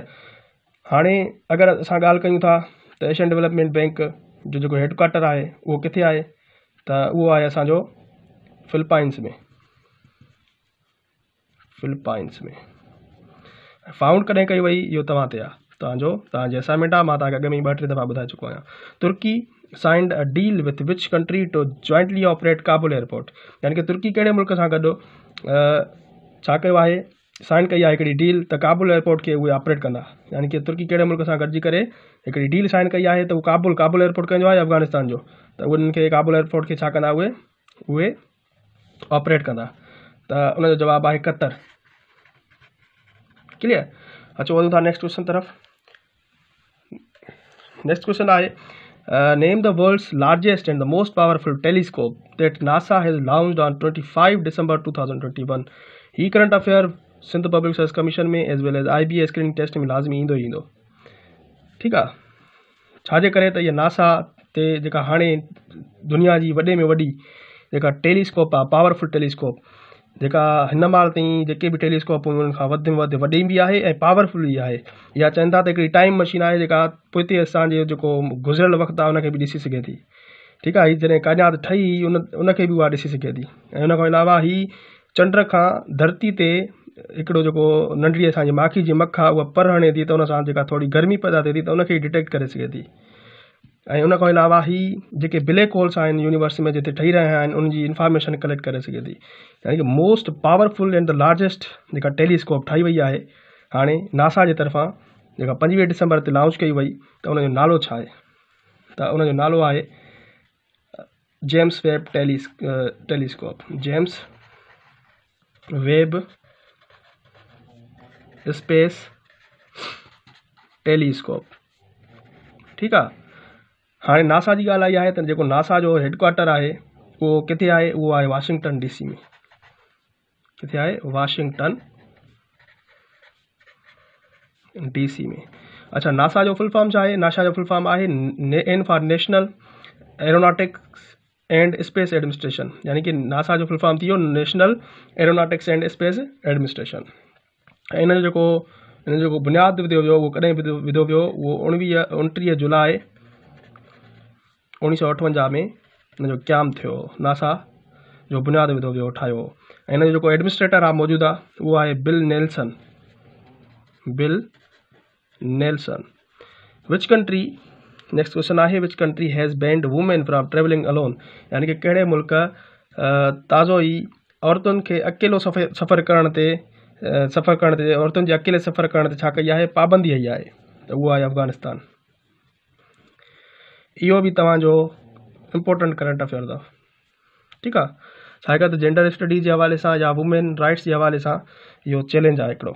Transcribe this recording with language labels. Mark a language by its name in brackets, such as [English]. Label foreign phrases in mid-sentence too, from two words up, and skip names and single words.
[Sindhi] हाणे अगरि असां ॻाल्हि कयूं था त एशियन डेवलपमेंट बैंक जो जेको हेडक्वार्टर आहे उहो किथे आहे? त उहो आहे असांजो फिलिपाइंस में। फाउंड कॾहिं कई वई इहो तव्हां ते आहे, तव्हांजी असाइनमेंट आहे। मां तव्हांखे अॻ में ई 2-3 दफ़ा ॿुधाए चुको आहियां। [English] Turkey signed a deal with which country to jointly operate Kabul Airport, [Sindhi] यानी कि तुर्की कहिड़े मुल्क सां गॾु छा कयो आहे? साइन कई आहे हिकिड़ी डील त काबुल एयरपोर्ट खे उहे ऑपरेट कंदा। यानी कि तुर्की कहिड़े मुल्क सां गॾिजी करे हिकिड़ी डील साइन कई आहे त उहो काबुल एयरपोर्ट कंहिंजो आहे? अफ़गानिस्तान जो। त उन्हनि खे काबुल एयरपोर्ट खे छा कंदा? उहे ऑपरेट कंदा। त उनजो जवाबु आहे कतर। क्लियर। अचो वधूं था [English] next question [Sindhi] तरफ़। [English] Next question आहे name the world's largest and the most powerful telescope that NASA has launched on 25 December 2021. [Sindhi] ही [English] current affair [Sindhi] सिंध पब्लिक सर्विस कमीशन में [English] as well as [Sindhi] IBA स्क्रीनिंग टेस्ट में लाज़मी ईंदो ईंदो। ठीकु आहे, छाजे करे त इहा नासा ते जेका हाणे दुनिया जी वॾे में वॾी जेका टेलीस्कोप आहे, [English] powerful telescope, [Sindhi] जेका हिन महिल ताईं जेके बि टेलीस्कोप उन्हनि खां वधि में वधि वॾी बि आहे ऐं पावरफुल बि आहे। या चवनि था त हिकिड़ी [English] time machine [Sindhi] आहे जेका पोइ असांजे जेको गुज़िरियल वक़्तु आहे उनखे बि ॾिसी सघे थी। ठीकु आहे, हीअ जॾहिं काइनात ठही उनखे बि उहा ॾिसी सघे थी। ऐं उन खां अलावा ही चंड खां धरती ते हिकिड़ो जेको नंढड़ी असांजी माखी जी मख आहे उहा पर हणे थी त उन सां जेका थोरी गर्मी पैदा थिए थी त उनखे डिटेक्ट करे सघे थी। ऐं उन खां अलावा ही जेके [English] black holes [Sindhi] आहिनि यूनिवर्स में जिते ठही रहिया आहिनि उनजी [English] information collect [Sindhi] करे सघे थी। यानी कि [English] most powerful and the largest [Sindhi] जेका टेलीस्कोप ठाही वई आहे हाणे नासा जे तरफ़ां, जेका 25 December ते लॉन्च कई वई, त उनजो नालो छा आहे? त उनजो नालो आहे जेम्स वेब टेलीस्कोप। जेम्स वेब स्पेस टेलीस्कोप। ठीकु आहे, हाणे नासा जी ॻाल्हि आई आहे त जेको नासा जो हेडक्वार्टर आहे उहो किथे आहे? उहो आहे वाशिंगटन DC में। किथे आहे? वाशिंगटन DC में। अच्छा, नासा जो [English] full form [Sindhi] छा आहे? नासा जो [English] full form [Sindhi] आहे [English] N for [Sindhi] नेशनल एरोनॉटिक्स एंड स्पेस एडमिनिस्ट्रेशन। यानी कि नासा जो [English] full form [Sindhi] थी वियो नेशनल एरोनॉटिक्स एंड स्पेस एडमिनिस्ट्रेशन। ऐं हिन जो बुनियादु विधो वियो, उहो कॾहिं विधो वियो? उहो 29 जुलाई 1958 में हिन जो क़याम थियो। नासा जो बुनियादु विधो वियो, ठाहियो। ऐं हिन जो जेको एडमिनिस्ट्रेटर आहे मौजूदा उहो आहे बिल नेल्सन। [English] Which country, next question आहे which country has banned women from traveling alone. [Sindhi] यानी कि कहिड़े मुल्क ताज़ो ई औरतुनि खे अकेलो सफ़र करण ते औरतुनि जे अकेले सफ़र करण ते छा कई आहे? पाबंदी हई आहे। त उहो आहे अफ़गानिस्तान। इहो बि तव्हांजो [English] important current affair [Sindhi] अथव। ठीकु आहे, छाकाणि त [English] gender studies [Sindhi] जे हवाले सां या [English] women rights [Sindhi] जे हवाले सां इहो चैलेंज आहे हिकिड़ो।